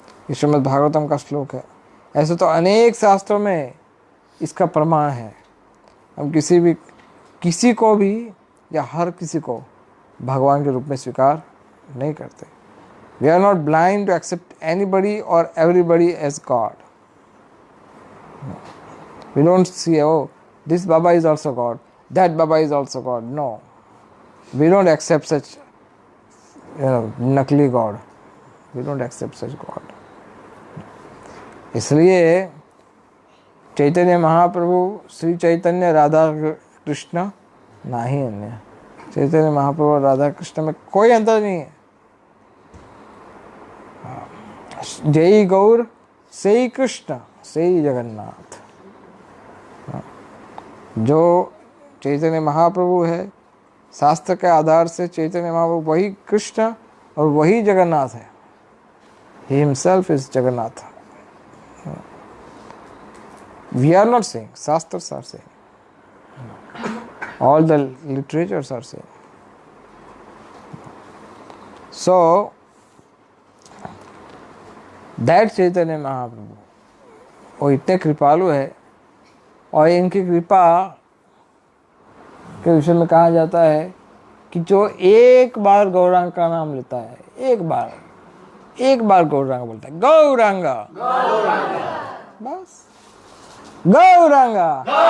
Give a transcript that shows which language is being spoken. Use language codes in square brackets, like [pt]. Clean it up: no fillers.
[hi] ये श्रीमद् भागवतम का श्लोक है। ऐसे तो अनेक शास्त्रों में इसका प्रमाण है। हम किसी को भी या हर किसी को भगवान के रूप में स्वीकार नहीं करते। [en] We are not blind to accept anybody और everybody as God. We don't see, oh, this Baba is also God, that Baba is also God. No, we don't accept such, नकली God. We don't accept such God. [hi] इसलिए चैतन्य महाप्रभु श्री चैतन्य राधा कृष्ण नहीं अन्य। चैतन्य महाप्रभु और राधा कृष्ण में कोई अंतर नहीं है। जय गौर से कृष्ण से जगन्नाथ। जो चैतन्य महाप्रभु है, शास्त्र के आधार से चैतन्य महाप्रभु वही कृष्ण और वही जगन्नाथ है। [en] He himself is Jagannath. We are not saying, Shastras are saying. All the literatures are saying. So, that [hi] Chaitanya Mahaprabhu, वो इतने कृपालु है और इनकी कृपा के विषय में कहा जाता है कि जो एक बार गौरांग का नाम लेता है, एक बार गौरांग बोलता है, गौरांगा बस, गौरांगा।